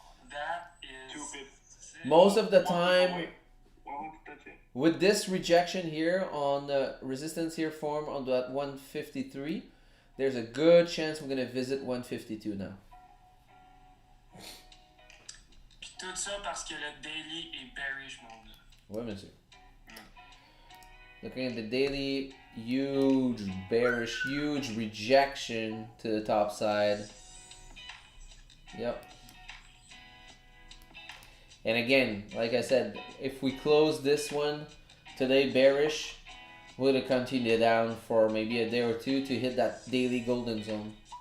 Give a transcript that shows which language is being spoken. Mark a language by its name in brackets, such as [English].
[English] That is. 250. Most of the time, Wait, why won't you touch it? with this rejection here on the resistance here form on that 153, there's a good chance we're gonna visit 152 now. [French] Puis tout ça parce que le daily est bearish, mon gars. [English] Wait a minute. Looking at the daily, huge bearish, huge rejection to the top side. Yep. And again, like I said, if we close this one today bearish, we're gonna continue down for maybe a day or two to hit that daily golden zone.